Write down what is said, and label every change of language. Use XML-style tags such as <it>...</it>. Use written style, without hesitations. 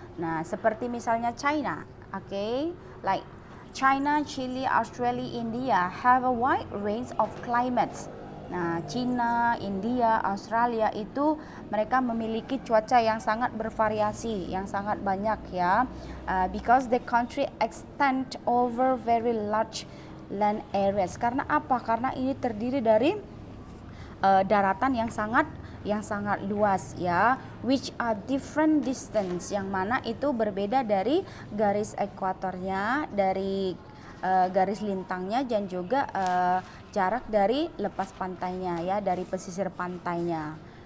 <id>Nah, seperti misalnya</id> <en>China, okay, like China, Chile, Australia, India have a wide range of climates.</en> <id>Nah, China, India, Australia itu mereka memiliki cuaca yang sangat bervariasi, yang sangat banyak, ya.</id> <en>Because the country extend over very large land areas.</en> <id>Karena apa? Karena ini terdiri dari daratan yang sangat luas, ya,</id> <en>which are different distance,</en> <id>yang mana itu berbeda dari garis ekuatornya, dari garis lintangnya, dan juga jarak dari lepas pantainya, ya, dari pesisir pantainya.</id>